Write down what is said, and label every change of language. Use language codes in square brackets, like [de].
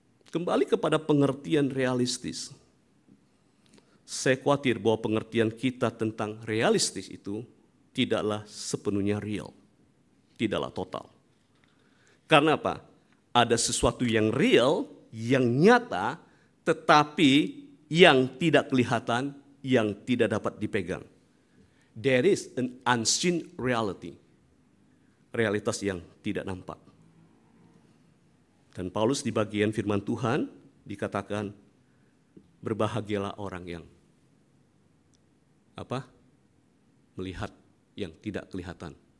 [id] Kembali kepada pengertian realistis. Saya khawatir bahwa pengertian kita tentang realistis itu tidaklah sepenuhnya real, tidaklah total. Karena apa? Ada sesuatu yang real, yang nyata, tetapi yang tidak kelihatan, yang tidak dapat dipegang. [en] There is an unseen reality. [id] Realitas yang tidak nampak. Dan Paulus di bagian firman Tuhan dikatakan, berbahagialah orang yang melihat yang tidak kelihatan.